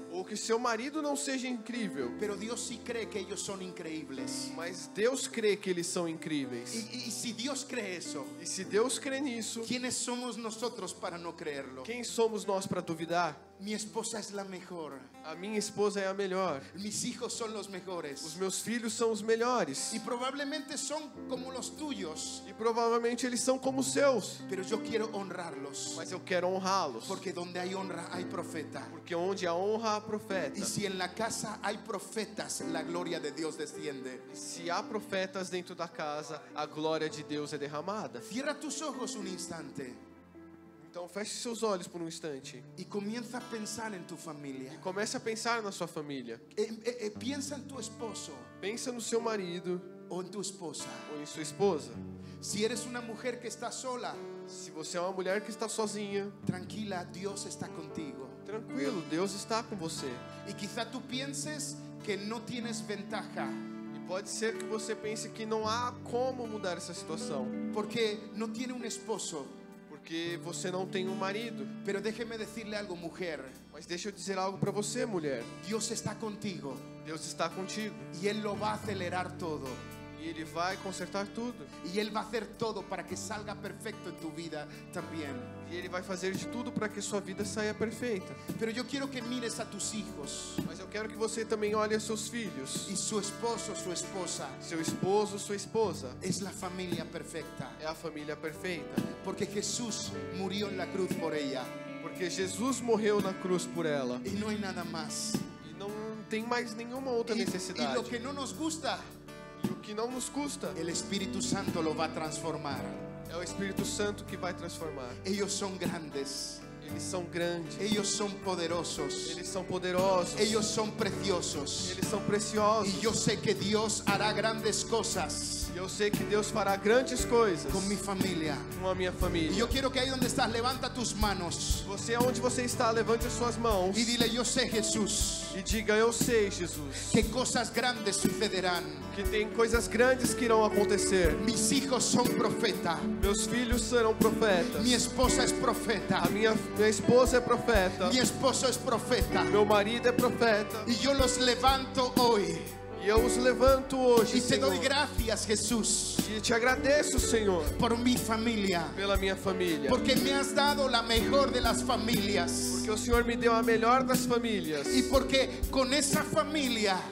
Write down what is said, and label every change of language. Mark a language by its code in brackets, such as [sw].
[pt] Ou que seu marido não seja incrível. [es] Pero Dios sí cree que ellos son increíbles. [pt] Mas Deus crê que eles são incríveis. [es] Y si Dios cree eso, [pt] E se Deus crê nisso, [es] ¿quiénes somos nosotros para no creerlo? [pt] quem somos nós para duvidar? [es] Mi esposa es la mejor. [pt] A minha esposa é a melhor. [es] Mis hijos son los [pt] Os [es] mejores. [pt] meus filhos são os melhores. [es] Y probablemente son como los tuyos. [pt] E provavelmente eles são como os seus. [es] Pero yo quiero honrarlos. [pt] Mas eu quero honrá-los. [es] Porque donde hay honra hay profeta. [pt] Porque onde há honra há profeta. [es] Y si en la casa hay profetas, la gloria de Dios desciende. [pt] Se há profetas dentro da casa, a glória de Deus é derramada. [es] Cierra tus ojos un instante [pt] Então feche seus olhos por um instante. [es] y comienza a pensar en tu familia. [pt] Comece a pensar na sua família. [es] Piensa en tu esposo [pt] Pensa no seu marido [es] o en tu esposa. [pt] ou em sua esposa. [es] Si eres una mujer que está sola, [pt] Se você é uma mulher que está sozinha, [es] tranquila, Dios está contigo. [pt] tranquilo, Deus está com você. [es] Y quizá tú pienses que no tienes ventaja [pt] E pode ser que você pense que não há como mudar essa situação, [es] porque no tiene un esposo. [pt] porque você não tem um marido. [es] Pero déjeme decirle algo, mujer. [pt] Mas deixa eu dizer algo para você, mulher. [es] Dios está contigo [pt] Deus está contigo [es] y Él lo va a acelerar todo. [pt] e Ele vai consertar tudo. [es] Y Él va a hacer todo para que salga perfecto en tu vida también. [pt] E Ele vai fazer de tudo para que sua vida saia perfeita. [es] Pero yo quiero que mires a tus hijos [pt] Mas eu quero que você também olhe aos seus filhos, [es] y su esposo, su esposa. [pt] seu esposo, sua esposa. [es] Es la familia perfecta. [pt] É a família perfeita. [es] Porque Jesús murió en la cruz por ella. [pt] Porque Jesus morreu na cruz por ela. [es] Y no hay nada más. [pt] E não tem mais nenhuma outra [es] Y [pt] necessidade. [es] lo que no nos gusta, [pt] E o que não nos custa [es] el Espíritu Santo lo va a transformar. [pt] é o Espírito Santo que vai transformar. [es] Ellos son grandes. [pt] Eles são grandes. [es] Ellos son poderosos. [pt] Eles são poderosos. [es] Ellos son preciosos. [pt] Eles são preciosos. [es] Y yo sé que Dios hará grandes cosas [pt] E eu sei que Deus fará grandes coisas [es] con mi familia. [pt] com a minha [es] Y [pt] família. [es] yo quiero que ahí donde estás, levanta tus manos [pt] Você, onde você está, levante as suas mãos [es] y dile: yo sé, Jesús, [pt] e diga: eu sei, Jesus, [es] que cosas grandes sucederán. [pt] que tem coisas grandes que irão acontecer. [es] Mis hijos son profeta. [pt] Meus filhos serão profetas. [es] Mi esposa es profeta. [pt] A minha esposa é profeta. [es] Mi esposo es profeta. [pt] Meu marido é profeta. [es] Y yo los levanto hoy. [pt] E eu os levanto hoje, [es] Y te [pt] Senhor. [es] doy gracias, Jesús, [pt] E te agradeço, Senhor, [es] por mi familia. [pt] pela minha família. [es] Porque me has dado la mejor de las familias. [pt] Porque o Senhor me deu a melhor das famílias. [es] Y porque con esa familia